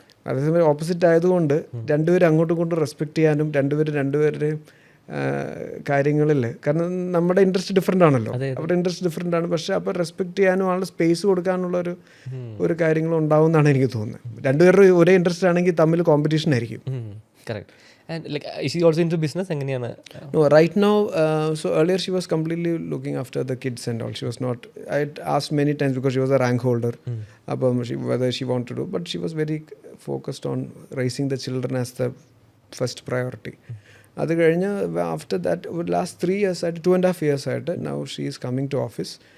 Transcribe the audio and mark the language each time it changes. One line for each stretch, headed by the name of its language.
Malayalam: അതേസമയം ഓപ്പോസിറ്റ് ആയതുകൊണ്ട് രണ്ടുപേരും അങ്ങോട്ടും ഇങ്ങോട്ടും റെസ്പെക്റ്റ് ചെയ്യാനും രണ്ടുപേരുടെയും കാര്യങ്ങളിൽ, കാരണം നമ്മുടെ ഇൻട്രസ്റ്റ് ഡിഫറെൻ്റ് ആണല്ലോ, അവരുടെ ഇൻട്രസ്റ്റ് ഡിഫറെൻ്റ് ആണ്. പക്ഷേ അപ്പോൾ റെസ്പെക്റ്റ് ചെയ്യാനും ആളുടെ സ്പേസ് കൊടുക്കാനുള്ള ഒരു കാര്യങ്ങളും ഉണ്ടാവും എന്നാണ് എനിക്ക് തോന്നുന്നത്. രണ്ടുപേരുടെ ഒരേ ഇൻട്രസ്റ്റ് ആണെങ്കിൽ തമ്മിൽ കോമ്പറ്റീഷൻ ആയിരിക്കും.
English: Correct. And like, is she also into business?
Malayalam: എങ്ങനെയാണ്?
English: No, right now, so earlier she was completely looking after the kids and all. She was not, I had asked many times because she was a rank holder, whether she wanted to do, but she was very focused on raising the children as the first priority. അത് കഴിഞ്ഞ് after that last 3 years ആയിട്ട് 2.5 years ആയിട്ട് now she is coming to office.